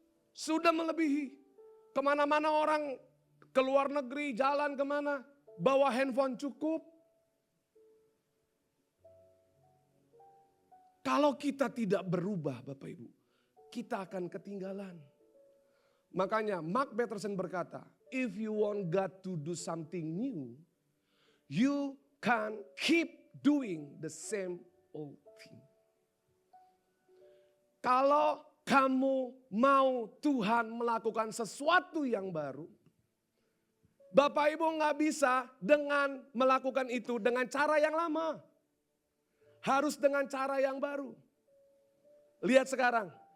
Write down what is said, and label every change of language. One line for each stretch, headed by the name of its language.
Indonesian: Sudah melebihi. Kemana-mana orang, ke luar negeri, jalan kemana, bawa handphone cukup. Kalau kita tidak berubah Bapak Ibu, kita akan ketinggalan. Makanya Mark Batterson berkata,
English: if you want God to do something new, you can keep doing the same old thing.
Indonesian: Kalau kamu mau Tuhan melakukan sesuatu yang baru, Bapak Ibu nggak bisa dengan melakukan itu dengan cara yang lama. Harus dengan cara yang baru. Lihat sekarang.